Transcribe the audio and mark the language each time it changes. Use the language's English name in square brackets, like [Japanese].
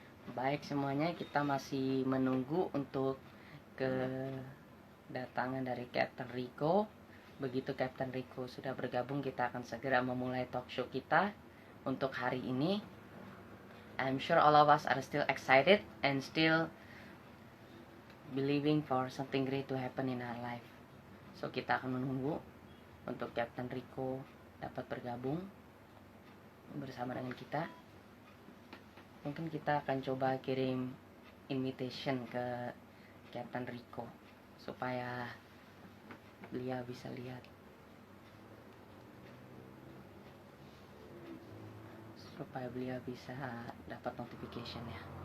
[Indonesian] Baik semuanya, kita masih menunggu untuk kedatangan dari Captain Rico. Begitu Captain Rico sudah bergabung, kita akan segera memulai talk show kita untuk hari ini. [English] I'm sure all of us are still excited and still believing for something great to happen in our life. [Indonesian] So kita akan menunggu untuk Captain Rico dapat bergabung bersama dengan kita. Mungkin kita akan coba kirim invitation ke Captain Rico supaya beliau bisa lihat, supaya beliau bisa dapat notification ya.